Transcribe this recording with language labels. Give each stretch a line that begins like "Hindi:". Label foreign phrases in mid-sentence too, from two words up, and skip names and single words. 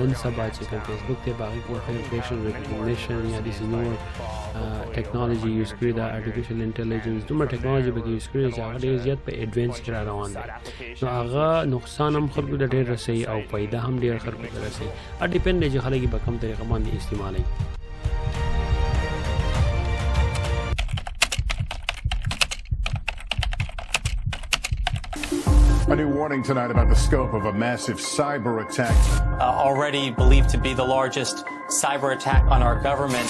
Pashto: نن سبا چې کوم فیسبوک دی په هغې کې
English: facial recognition
Pashto: یا داسې نور ټیکنالوژي یوز کړې ده،
English: artificial intelligence
Pashto: دومره ټیکنالوژي پکې یوز کړې چې هغه ډېر زیات په ایډوانس کې را روان دی. نو هغه نقصان هم خلکو ته ډېر رسوي او فایده هم ډېر خلکو ته رسوي. ډیپینډ دی چې خلک یې په کوم طریقه باندې استعمالوي.
English: A new warning tonight about the scope of a massive cyber attack. Already believed to be the largest cyber attack on our government.